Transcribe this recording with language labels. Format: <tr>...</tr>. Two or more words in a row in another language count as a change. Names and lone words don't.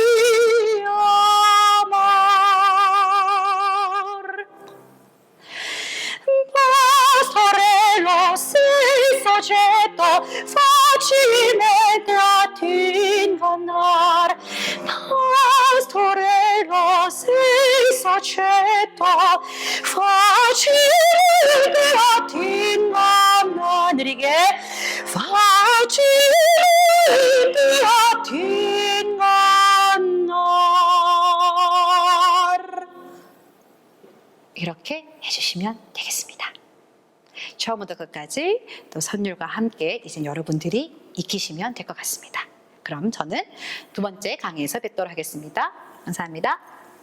<it>amor pastorello sei soggetto facilmente a ti ingannar pastorello sei soggetto facilmente a ti ingannar 느리게 facilmente a ti ingannar</it> <ko>이렇게 해주시면 되겠습니다. 처음부터 끝까지 또 선율과 함께 이제 여러분들이 익히시면 될 것 같습니다. 그럼 저는 두 번째 강의에서 뵙도록 하겠습니다. 감사합니다.</ko>